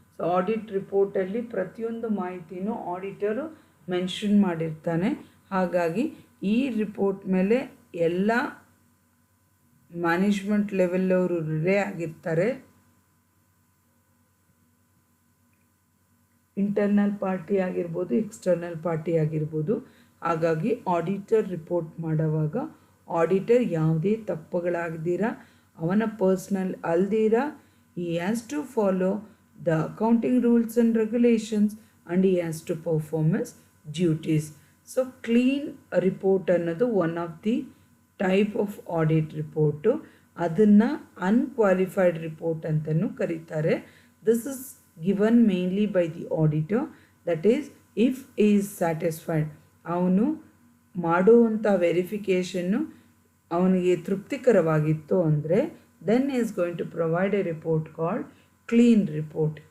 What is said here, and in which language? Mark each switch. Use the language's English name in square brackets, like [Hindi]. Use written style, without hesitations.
[Kannada] So audit ರಿಪೋರ್ಟಲ್ಲಿ ಪ್ರತಿಯೊಂದು ಮಾಹಿತಿನೂ auditor mention ಮಾಡಿರ್ತಾನೆ. ಹಾಗಾಗಿ ಈ ರಿಪೋರ್ಟ್ ಮೇಲೆ ಎಲ್ಲ ಮ್ಯಾನೇಜ್ಮೆಂಟ್ ಲೆವೆಲ್ಲವರು ರಿಲೇ ಆಗಿರ್ತಾರೆ. ಇಂಟರ್ನಲ್ ಪಾರ್ಟಿ ಆಗಿರ್ಬೋದು, ಎಕ್ಸ್ಟರ್ನಲ್ ಪಾರ್ಟಿ ಆಗಿರ್ಬೋದು. ಹಾಗಾಗಿ ಆಡಿಟರ್ ರಿಪೋರ್ಟ್ ಮಾಡುವಾಗ ಆಡಿಟರ್ ಯಾವುದೇ ತಪ್ಪುಗಳಾಗದಿರ, ಅವನ personal ಅಲ್ದಿರ, [English] he has to follow the accounting rules and regulations and he has to perform his duties. So clean report [Kannada] ಅನ್ನೋದು [English] One of the type of audit report. [Kannada] ಅದನ್ನು unqualified report ಅಂತಲೂ ಕರೀತಾರೆ. [English] This is given mainly by the auditor. That is if is satisfied, [Kannada] ಅವನು ಮಾಡುವಂಥ verification ಅವನಿಗೆ ತೃಪ್ತಿಕರವಾಗಿತ್ತು ಅಂದರೆ [English] Then is going to provide a report called clean report.